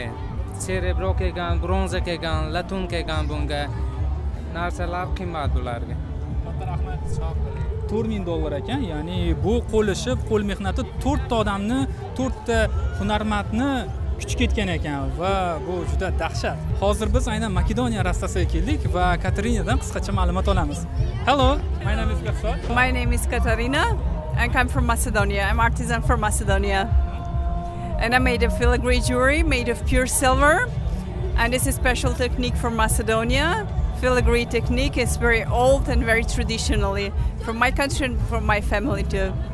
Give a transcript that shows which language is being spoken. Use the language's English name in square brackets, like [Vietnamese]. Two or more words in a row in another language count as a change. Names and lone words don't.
[Uzbek] Cerebro kelgan, bronza kelgan, latun kelgan bunga narsalar qimmat bularga. $4000 ekan, ya'ni bu qo'l ishi, qo'l mehnati 4 ta odamni, 4 ta hunarmandni kuch ketgan ekan va bu juda dahshat. Hozir biz aynan Makedoniya rastasiga keldik va Katarinadan qisqacha ma'lumot olamiz. [English] Hello, my name is Gafsor. My name is Katarina. I come from Macedonia. I'm artisan from Macedonia. And I made a filigree jewelry made of pure silver. And this is a special technique from Macedonia. Filigree technique is very old and very traditionally from my country and from my family too.